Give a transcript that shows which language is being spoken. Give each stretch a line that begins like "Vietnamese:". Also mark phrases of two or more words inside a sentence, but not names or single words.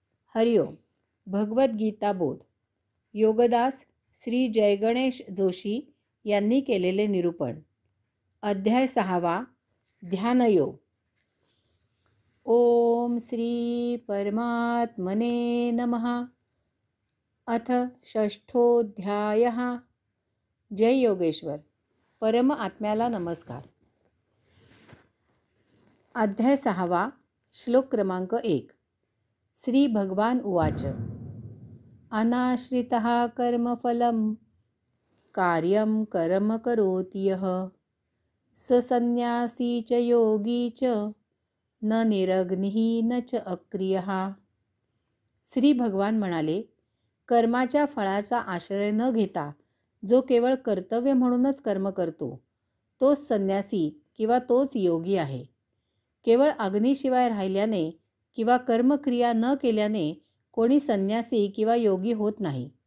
Marathi: हरिओम. भगवद्गीता बोध. योगदास श्री जयगणेश जोशी यांनी केलेले निरूपण. अध्याय 6. ध्यानयोग.
Sanskrit: ओम श्री परमात्मने नमः. अथ षष्ठोऽध्यायः.
Marathi: जय योगेश्वर. परम आत्म्याला नमस्कार. अध्याय 6. श्लोक क्रमांक 1.
Sanskrit: श्री भगवान उवाच. अनाश्रितः कर्मफलं कार्यं कर्म करोति यः स संन्यासी च योगी च न निरग्निः न च अक्रियः.
Marathi: श्री भगवान म्हणाले, कर्माच्या फळाचा आश्रय न घेता जो केवळ कर्तव्य म्हणूनच कर्म करतो तोच संन्यासी किंवा तोच योगी आहे. केवळ अग्नीशिवाय राहिल्याने किंवा कर्मक्रिया न केल्याने कोणी संन्यासी किंवा योगी होत नाही.